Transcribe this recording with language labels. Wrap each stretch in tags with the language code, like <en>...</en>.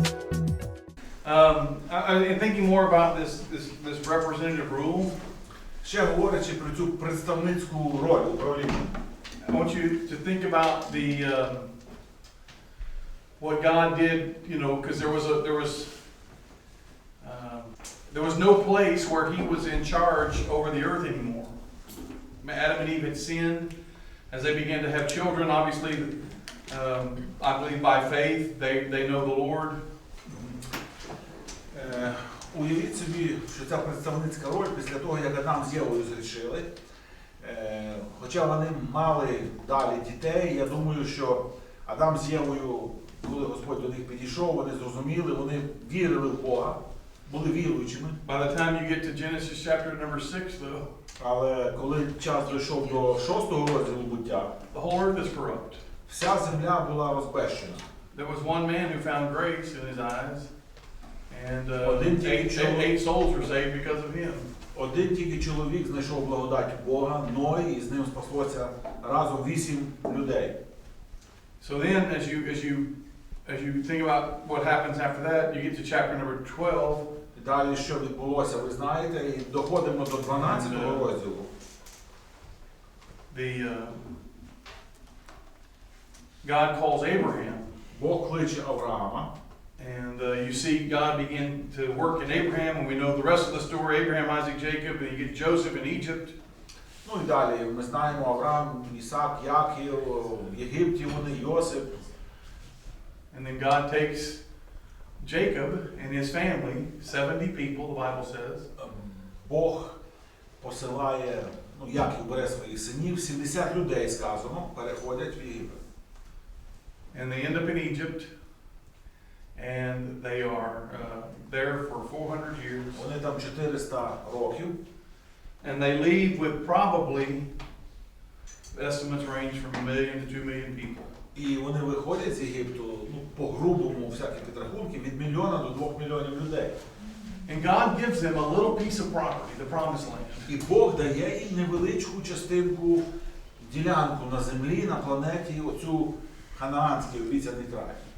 <en>in thinking more about this representative rule,</en> <uk>ще говорячи про цю представницьку роль управління,</uk> <en>I want you to think about what God did, because there was no place where He was in charge over the earth anymore. Adam and Eve had sinned. As they began to have children, obviously, I believe by faith, they know the Lord.</en> <uk>Уявіть собі, що ця представницька роль після того, як Адам з Євою згрішили, хоча вони мали далі дітей, я думаю, що Адам з Євою, коли Господь до них підійшов, вони зрозуміли, вони вірили в Бога, були віруючими.</uk> <en>By the time you get to Genesis chapter number 6, though,</en> <uk>але коли час дійшов до 6-го розділу буття,</uk> <en>the whole earth is corrupt.</en> <uk>вся земля була розбещена.</uk> <en>There was one man who found grace in his eyes, and eight souls were saved because of him.</en> <uk>Один тільки чоловік знайшов благодать Бога, Ной, і з ним спаслося разом 8 людей.</uk> <en>So then, as you think about what happens after that, you get to chapter number 12.</en> <uk>Далі, що відбулося, ви знаєте, і доходимо до 12-го розділу.</uk> <en>God calls Abraham.</en> <uk>Бог кличе Авраама.</uk> <en>And you see God begin to work in Abraham, and we know the rest of the story, Abraham, Isaac, Jacob, and you get Joseph in Egypt.</en> <uk>Ну і далі ми знаємо Авраам, Ісак, Яків, в Єгипті вони, Йосип.</uk> <en>And then God takes Jacob and his family, 70 people, the Bible says.</en> <uk>Бог посилає, Яків бере своїх синів, 70 людей, сказано, переходять в Єгипет.</uk> <en>And they end up in Egypt, and they are there for 400 years.</en> <uk>Вони там 400 років.</uk> <en>And they leave with probably, estimates range from 1 million to 2 million people.</en> <uk>І вони виходять з Єгипту, по-грубому, всякі підрахунки, від 1 мільйона до 2 мільйонів людей.</uk> <en>And God gives them a little piece of property, the promised land.</en> <uk>І Бог дає їм невеличку частинку, ділянку на землі, на планеті, оцю ханаанський обіцяний край.</uk>